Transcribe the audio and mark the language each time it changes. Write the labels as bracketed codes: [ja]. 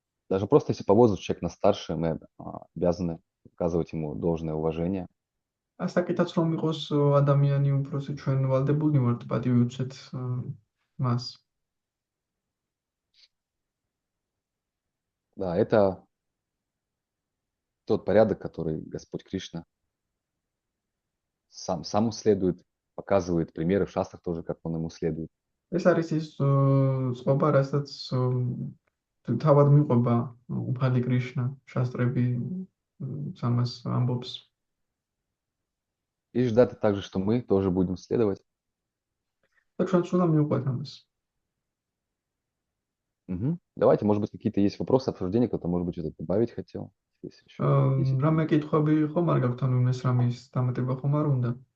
[ru] Даже просто если по возрасту человек нас старше, мы обязаны оказывать ему должное уважение. [ka] ასაკითაც რომ იყოს ადამიანი უფროსი, ჩვენ ვალდებულნი ვართ პატივი უცეთ მას. [ru] Да, это тот порядок, который Господь Кришна сам следует, показывает примеры в шастрах тоже, как он ему следует. [ka] ეს არის ის წყობა, რასაც თავად მიყვება უფალი კრიშნა, შასტრები სამას ამბობს. [ru] И ждать также, что мы тоже будем следовать. [ka] და ჩვენც უნდა მივყვეთ ამას. [ru] Давайте, может быть, какие-то есть вопросы, обсуждения, кто-то, может быть, что-то добавить хотел. [ka] რამე კითხვები ხომ არ გაქვთ, ანუ ეს რამის დამატება ხომ არ უნდა?